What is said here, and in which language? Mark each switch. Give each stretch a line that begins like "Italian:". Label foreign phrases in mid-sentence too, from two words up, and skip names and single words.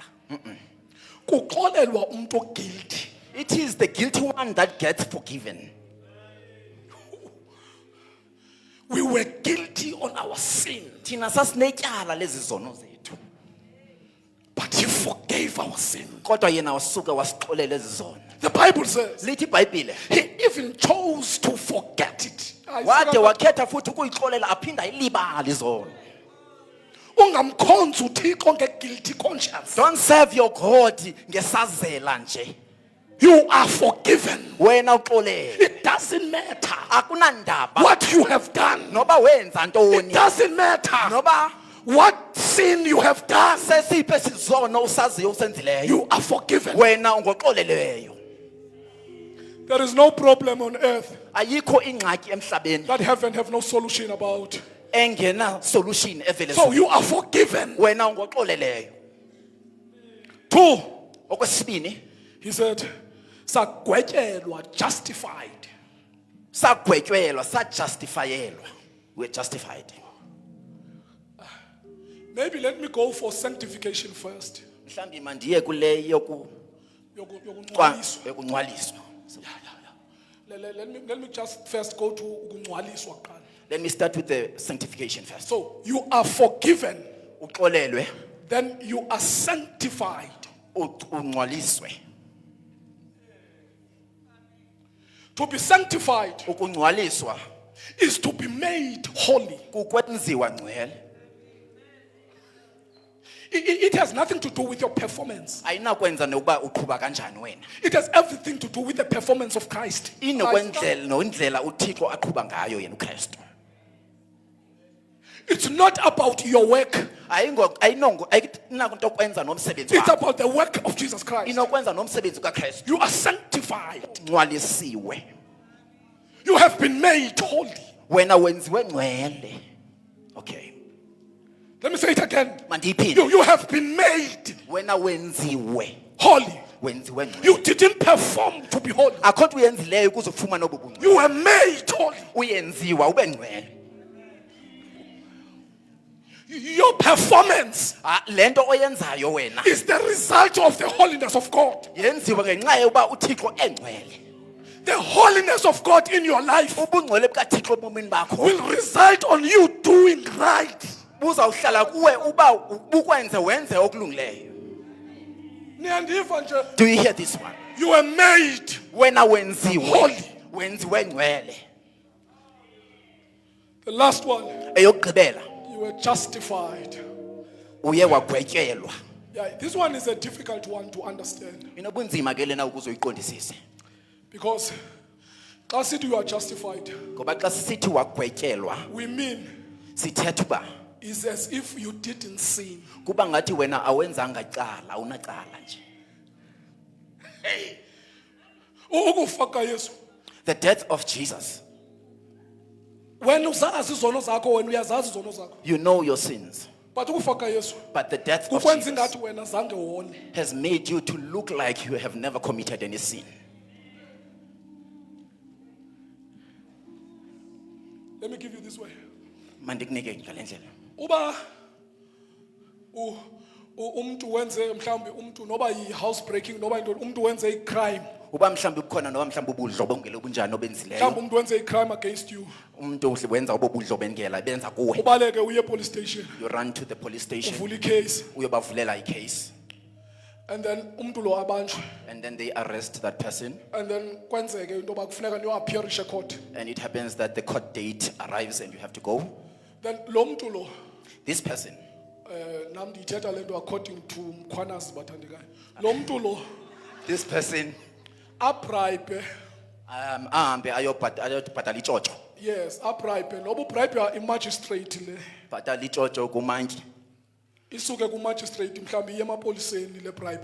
Xhosa: Kuxolelwa umuntu guilty.
English: It is the guilty one that gets forgiven. We were guilty on our sin,
Xhosa: Thina sasinetyala lezi zono zethu.
English: but he forgave our sin.
Xhosa: Kodwa yena wasuka wasixolela ezi zono.
English: The Bible says
Xhosa: Lithi iBhayibhile,
English: he even chose to forget it.
Xhosa: wade wakhetha futhi ukuyixolela aphinda ayilibale izono. Ungamkhonza uThixo
English: nge-guilty conscience. Don't serve your God
Xhosa: ngesazela nje.
English: You are forgiven.
Xhosa: Wena uxolele.
English: It doesn't matter
Xhosa: Akunandaba
English: what you have done.
Xhosa: noba wenza
English: It
Xhosa: ntoni.
English: doesn't matter
Xhosa: Noba
English: what sin you have done.
Xhosa: sesiphi esizono usaziyo usenzileyo.
English: You are forgiven.
Xhosa: Wena ungoxoleleyo.
English: There is no problem on earth
Xhosa: Ayikho ingxaki emhlabeni
English: that heaven have no solution about.
Xhosa: engena solution evele.
English: So you are forgiven.
Xhosa: Wena ungoxoleleyo. 2, Okwesibini,
English: he said, sagwetyelwa, justified.
Xhosa: sagwetyelwa, sajustifyelwa.
English: We're justified. Maybe let me go for sanctification first.
Xhosa: Mhlambi mandiye kule Yokuncwaliswa. yokuncwaliswa.
English: Let me just first go to
Xhosa: ukungcwaliswa kuqala.
English: Let me start with the sanctification first. So you are forgiven,
Xhosa: Uxolelwe,
English: then you are sanctified.
Xhosa: ungcwaliswe.
English: To be sanctified
Xhosa: Ukungcwaliswa
English: is to be made holy.
Xhosa: kukwenziwa ngcwele.
English: It has nothing to do with your performance.
Xhosa: Ayinakwenza nokuba uqhuba kanjani wena.
English: It has everything to do with the performance of Christ.
Xhosa: Nondlela uThixo aqhuba ngayo yena uKristu.
English: It's not about your work.
Xhosa: Ayinakho kwenza nomsebenzi
English: It's
Xhosa: wakho.
English: about the work of Jesus Christ.
Xhosa: Inokwenza nomsebenzi kaKristu.
English: You are sanctified.
Xhosa: Ngcwalisiwe.
English: You have been made holy.
Xhosa: Wena wenziwe ngcwele.
English: Okay. Let me say it again.
Xhosa: Mandiyiphinde.
English: You have been made
Xhosa: Wena wenziwe.
English: holy.
Xhosa: Wenziwe ngcwele.
English: You didn't perform to be holy.
Xhosa: Akho nto uyenzileyo ukuze ufumane obu bungcwele.
English: You were made holy.
Xhosa: Uyenziwa ube ngcwele.
English: Your performance
Xhosa: Lento oyenzayo wena
English: is the result of the holiness of God.
Xhosa: yenziwa ngenxa yokuba uThixo engcwele.
English: The holiness of God in your life
Xhosa: Ubungcwele bukaThixo ebomini bakho
English: will result on you doing right.
Xhosa: buzawuhlala kuwe uba bukwenze wenze okulungileyo. Niyandiva nje?
English: Do you hear this one? You were made
Xhosa: Wena wenziwe.
English: holy.
Xhosa: Wenziwe ngcwele.
English: The last one,
Xhosa: Eyokugqibela
English: you were justified.
Xhosa: uye wagwetyelwa.
English: Yeah, this one is a difficult one to understand
Xhosa: Inobunzima ke lena ukuze uyiqondisise.
English: because
Xhosa: xa sithi
English: you are justified,
Xhosa: Ngoba xa sisithi wagwetyelwa
English: we mean
Xhosa: sithetha uba
English: it's as if you didn't sin.
Xhosa: kuba ngathi wena awenzanga cala, awunacala nje. Ukufa kaYesu.
English: The death of Jesus.
Xhosa: Wena uzazi izono zakho, wena uyazazi izono zakho.
English: You know your sins.
Xhosa: But ukufa kaYesu
English: But the death of
Xhosa: kukwenza Jesus ingathi wena zange wone.
English: has made you to look like you have never committed any sin. Let me give you this way.
Xhosa: Mandikunike ngale ndlela. Uba umuntu wenze mhlawumbe umuntu noba
English: yi-house breaking
Xhosa: noba into umuntu wenze i-crime uba mhlawumbe bukhona noma mhlawumbe ubudlobongela obunjani mhlawumbe obenzileyo umuntu wenze
English: i-crime against you
Xhosa: umuntu wenza obubudlobongela benza kuwe ubaleke uye police station
English: you run to the police station
Xhosa: uvula i-case uyobavulela i-case
English: and then
Xhosa: umuntu lo abanjwe
English: and then they arrest that person and then
Xhosa: kwenzeke into yoba kufuneka niyo-appearishe court
English: and it happens that the court date arrives and you have to go.
Xhosa: then lo muntu lo
English: This person,
Xhosa: nam ndiyithetha le nto
English: according to
Xhosa: mkhwanazi bathandekayo lo muntu lo
English: this person,
Xhosa: abribe ahambe ayobhatala itshotsho. yes abribe noba ubribe imagistrate le Bhatala itshotsho kumantyi. isuke kumagistrate mhlawumbi iye emapoliseni le bribe